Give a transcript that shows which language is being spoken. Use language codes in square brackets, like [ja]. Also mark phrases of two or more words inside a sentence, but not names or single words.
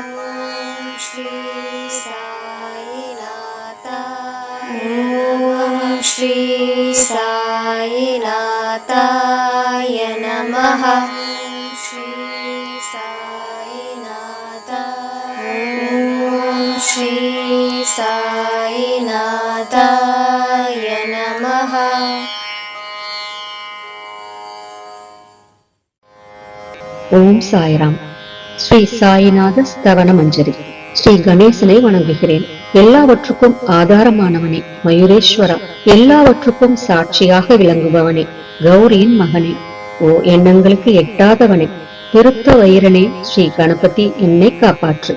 [sa] ॐ श्री साईनाथाय नमः। ॐ श्री साईनाथाय नमः। [ta] ஓம் சாய்ராம். ஸ்ரீ சாய்நாத ஸ்தவன மஞ்சரி. ஸ்ரீ கணேசனை வணங்குகிறேன். எல்லாவற்றுக்கும் ஆதாரமானவனே, மயூரேஸ்வரா, எல்லாவற்றுக்கும் சாட்சியாக விளங்குபவனே, கௌரியின் மகனே, ஓ எண்ணங்களுக்கு எட்டாதவனே, பெருத்த வயிறனே, ஸ்ரீ கணபதி, என்னை காப்பாற்று.